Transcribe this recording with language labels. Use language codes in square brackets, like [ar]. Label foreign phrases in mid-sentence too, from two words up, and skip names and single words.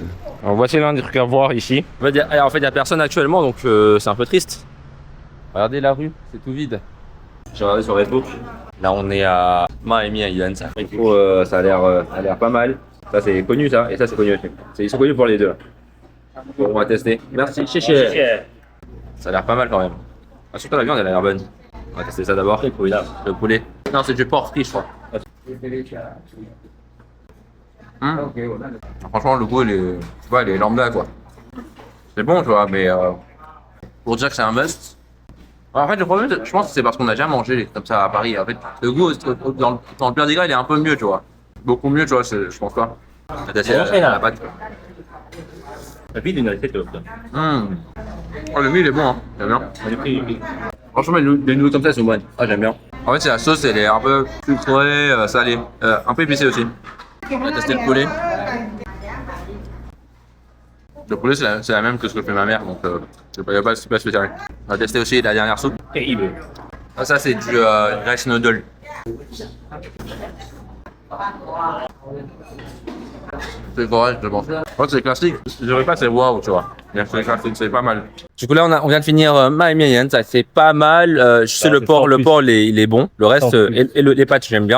[fr] Alors, voici l'un des trucs à voir ici. En fait, il y a personne actuellement, donc c'est un peu triste. Regardez la rue, c'est tout vide. J'ai regardé sur Facebook. Là, on est à Miami à Yuan. Ça a l'air pas mal. Ça, c'est connu ça, et ça, c'est connu aussi. Ils sont connus pour les deux. Bon, on va tester. Merci, [zh] 谢 chéché. 谢。 [fr] Ça a l'air pas mal quand même. Ah, surtout la viande, elle a l'air bonne. On va tester ça d'abord. Le poulet. Non, c'est du porc frit, je crois. Franchement, le goût, il est lambda quoi. C'est bon, tu vois, mais pour dire que c'est un must. En fait, le problème, je pense que c'est parce qu'on a déjà mangé comme ça à Paris. En fait, le goût dans le plein des gras, il est un peu mieux, tu vois. Beaucoup mieux, tu vois, je pense pas. La pâte. ビールになりセット。 Oh, le mie, il est bon, hein. J'aime bien. Franchement, les nouilles comme ça, elles sont bonnes. Ah, j'aime bien. En fait, c'est la sauce, elle est un peu sucrée, salée. Un peu épicée aussi. On va tester le poulet. Le poulet, c'est la même que ce que fait ma mère, donc il n'y a pas de super spécial. On va tester aussi la dernière soupe. [zh] 可以一杯。 [fr] Ah, ça, c'est du [en] rice noodle. [fr] C'est correct, je pense. En fait, c'est classique. Je dirais pas c'est waouh, tu vois. Mais c'est classique, c'est pas mal. Du coup, là, on vient de finir Miami Yan, ça c'est pas mal. Je sais, le porc, il est bon. Le reste, les pâtes, j'aime bien.